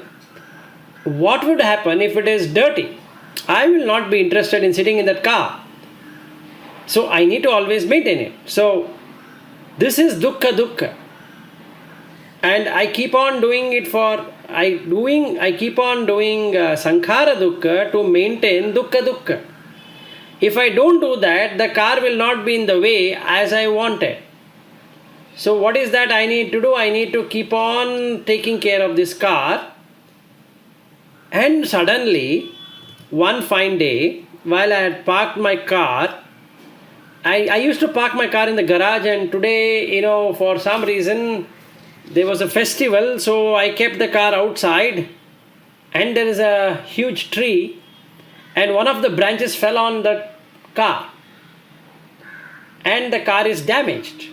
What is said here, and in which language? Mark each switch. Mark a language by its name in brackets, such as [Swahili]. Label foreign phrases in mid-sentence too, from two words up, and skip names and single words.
[English] What would happen if it is dirty? I will not be interested in sitting in that car. So I need to always maintain it. So this is [Pali] dukkha dukkha. [English] And I keep on doing it I keep on doing [Pali] sankhara dukkha [English] to maintain [Pali] dukkha dukkha. [English] If I don't do that, the car will not be in the way as I wanted. So what is that I need to do? I need to keep on taking care of this car. And suddenly, one fine day, while I had parked my car, I used to park my car in the garage, and today, for some reason, there was a festival, so I kept the car outside, and there is a huge tree, and one of the branches fell on the car, and the car is damaged.